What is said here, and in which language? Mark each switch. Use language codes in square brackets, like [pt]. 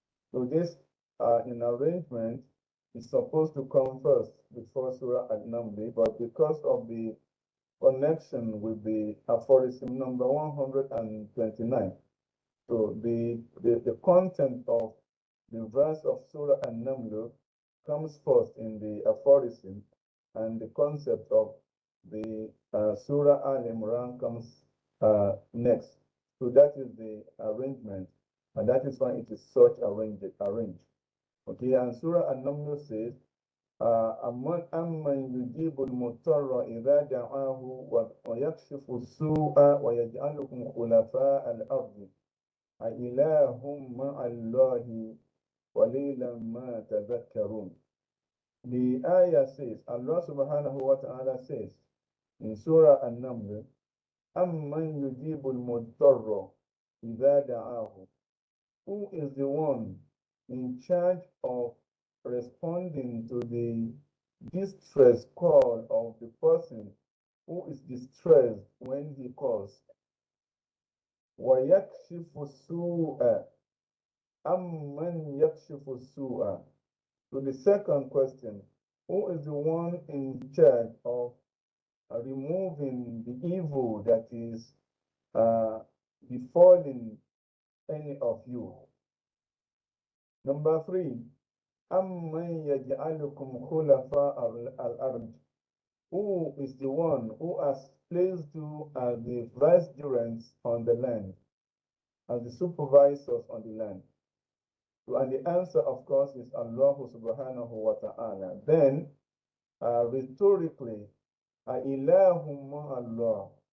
[en] So this in arrangement is supposed to come first before Surah Al-Naml, but because of the connection with the aphorism number 129, so the content of the verse of Surah An-Naml comes first in the aphorism, and the concept of the Surah Al-Imran comes next. So that is the arrangement, and that is why it is such arranged. Okay, and Surah An-Naml says, [ar] أَمَّنْ يُجِيبُ الْمُضْطَرَّ إِذَا دَعَاهُ وَيَكْشِفُ السُّوءَ وَيَجْعَلُكُمْ خُلَفَاءَ الْأَرْضِ أَإِلَٰهٌ مَّعَ اللَّهِ قَلِيلًا مَا تَذَكَّرُونَ. [en] The ayah says, Allah subhanahu wa ta'ala says in Surah An-Naml, [ar] أَمَّنْ يُجِيبُ الْمُضْطَرَّ إِذَا دَعَاهُ. [en] Who is the one in charge of responding to the distress call of the person who is distressed when he calls? [ar] وَيَكْشِفُ السُّوءَ. أَمَّنْ يَكْشِفُ السُّوءَ. [en] So the second question, who is the one in charge of removing the evil that is befalling any of you? Number 3, [ar] أَمَّنْ يَجْعَلُكُمْ خُلَفَاءَ الْأَرْضِ. [en] Who is the one who has placed you as the vicegerents on the land, as the supervisors on the land? So, and the answer, of course, is Allah subhanahu wa ta'ala. Then, rhetorically, Ilahum Allah.